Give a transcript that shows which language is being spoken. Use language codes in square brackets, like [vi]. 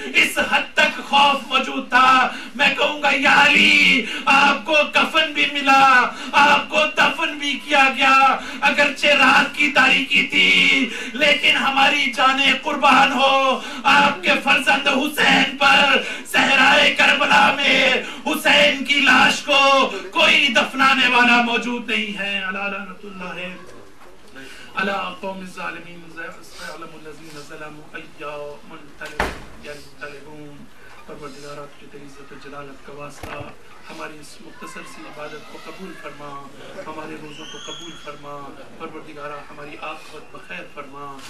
[ur] اس حد تک خوف موجود تھا. میں کہوں گا یا علی، آپ کو کفن بھی ملا، آپ کو دفن بھی کیا گیا، اگرچہ رات کی تاریکی تھی لیکن ہماری جانیں قربان ہو آپ کے فرزند حسین پر. صحرائے کربلا میں حسین کی لاش کو کوئی دفنانے والا موجود نہیں ہے. [ar] لعنت اللہ علی قوم الظالمین سيعلم الذين ظلموا أي منقلب ينقلبون. [ur] پروردگارہ تجھے تیری عزت و جلالت کا واسطہ ہماری اس مختصر سی عبادت کو قبول فرما، ہمارے روزوں کو قبول فرما. پروردگارہ ہماری عاقبت بخیر فرما.